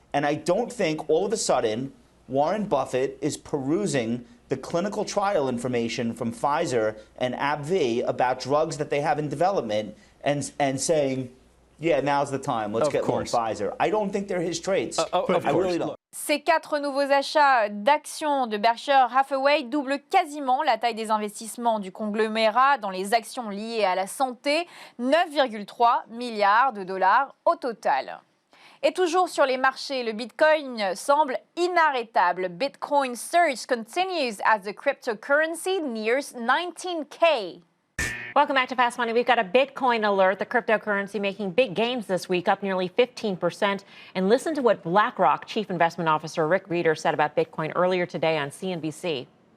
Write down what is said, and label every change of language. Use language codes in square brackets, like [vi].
[en] And I don't think all of a sudden Warren Buffett is perusing the clinical trial information from Pfizer and AbbVie about drugs that they have in development and saying, yeah, now's the time, let's get more Pfizer. I don't think they're his trades. I really don't. [fr] Ces 4 nouveaux achats d'actions de Berkshire Hathaway doublent quasiment la taille des investissements du conglomérat dans les actions liées à la santé, 9,3 milliards de dollars au total. Et toujours sur les marchés, le Bitcoin semble inarrêtable. [en] Bitcoin surge continues as the cryptocurrency nears 19K. Welcome back to Fast Money. We've got a Bitcoin alert, the cryptocurrency making big gains this week, up nearly 15%. And listen to what BlackRock Chief Investment Officer Rick Rieder said about Bitcoin earlier today on CNBC.